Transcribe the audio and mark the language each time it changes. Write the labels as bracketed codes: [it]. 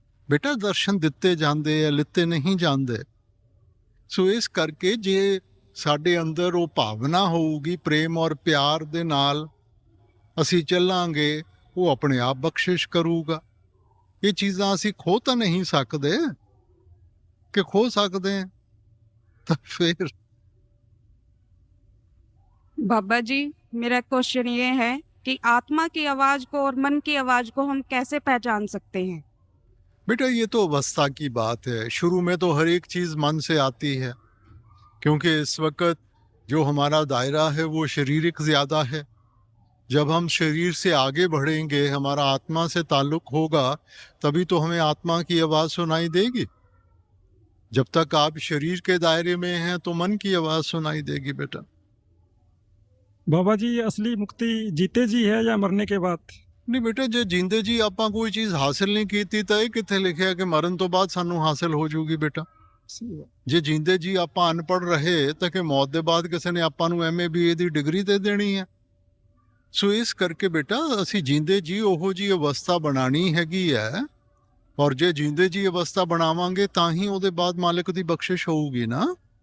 [pa] ਬੇਟਾ, ਦਰਸ਼ਨ ਦਿੱਤੇ ਜਾਂਦੇ ਆ, ਲਿੱਤੇ ਨਹੀਂ ਜਾਂਦੇ। ਸੋ ਇਸ ਕਰਕੇ ਜੇ ਸਾਡੇ ਅੰਦਰ ਉਹ ਭਾਵਨਾ ਹੋਊਗੀ ਪ੍ਰੇਮ ਔਰ ਪਿਆਰ ਦੇ ਨਾਲ ਅਸੀਂ ਚੱਲਾਂਗੇ, ਉਹ ਆਪਣੇ ਆਪ ਬਖਸ਼ਿਸ਼ ਕਰੂਗਾ। ਇਹ ਚੀਜ਼ਾਂ ਅਸੀਂ ਖੋ ਤਾਂ ਨਹੀਂ ਸਕਦੇ, ਕਿ ਖੋ ਸਕਦੇ ਹਾਂ ਤਾਂ ਫਿਰ। [hi] बाबा जी, मेरा क्वेश्चन ये है कि आत्मा की आवाज को और मन की आवाज को हम कैसे पहचान सकते हैं? बेटा, ये तो अवस्था की बात है। शुरू में तो हर एक चीज़ मन से आती है, क्योंकि इस वक्त जो हमारा दायरा है वो शारीरिक ज़्यादा है। जब हम शरीर से आगे बढ़ेंगे, हमारा आत्मा से ताल्लुक़ होगा, तभी तो हमें आत्मा की आवाज़ सुनाई देगी। जब तक आप शरीर के दायरे में हैं तो मन की आवाज़ सुनाई देगी। बेटा बाबा जी, असली मुक्ति जीते जी है या मरने के बाद? [pa] नहीं बेटा, जे जींदे जी ਆਪਾਂ ਕੋਈ ਚੀਜ਼ ਹਾਸਿਲ ਨਹੀਂ ਕੀਤੀ ਤਾਂ ਇਹ ਕਿੱਥੇ ਲਿਖਿਆ ਕਿ ਮਰਨ ਤੋਂ ਬਾਅਦ ਸਾਨੂੰ ਹਾਸਿਲ ਹੋ ਜਾਊਗੀ। ਬੇਟਾ, ਜੇ ਜੀਂਦੇ ਜੀ ਆਪਾਂ ਅਨਪੜ੍ਹ ਰਹੇ ਤਾਂ ਕਿ ਮੌਤ ਦੇ ਬਾਅਦ ਕਿਸੇ ਨੇ ਆਪਾਂ ਨੂੰ MA BA ਦੀ ਡਿਗਰੀ ਦੇ ਦੇਣੀ ਹੈ। ਸੋ ਇਸ ਕਰਕੇ ਬੇਟਾ, ਅਸੀਂ ਜੀਂਦੇ ਜੀ ਉਹੋ ਜੀ ਅਵਸਥਾ ਬਣਾਣੀ ਹੈਗੀ ਹੈ, ਔਰ ਜੇ ਜੀਂਦੇ ਜੀ ਅਵਸਥਾ ਬਣਾਵਾਂਗੇ ਤਾਂ ਹੀ ਉਹਦੇ ਬਾਅਦ ਮਾਲਕ ਦੀ ਬਖਸ਼ਿਸ਼ ਹੋਊਗੀ ਨਾ।